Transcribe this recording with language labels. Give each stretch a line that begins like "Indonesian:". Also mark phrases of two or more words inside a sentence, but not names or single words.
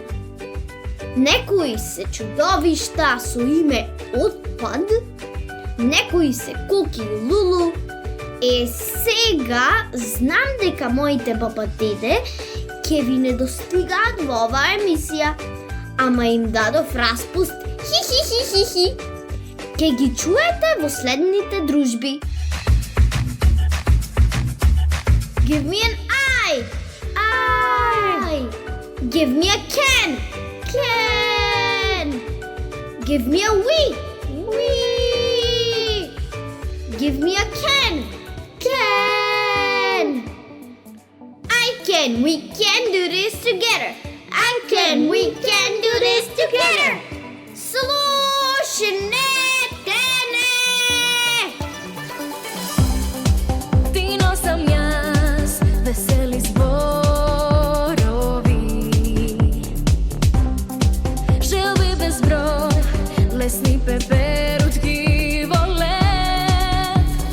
Macedonian: Некои се чудовишта со име Отпад, некои се Куки и Лулу. Сега знам дека моите баба-деде ќе ви не достигаат во оваа емисија, ама им дадов распуст хи. Ке ги чуете во следните дружби.
English: Give me an eye. Give me a can. Give me a we. Give me a can. We can do this together. We can do this together.
Macedonian: Слушнете. Ти носам јас весели зборови, желби без број, лесни пеперутки во лед.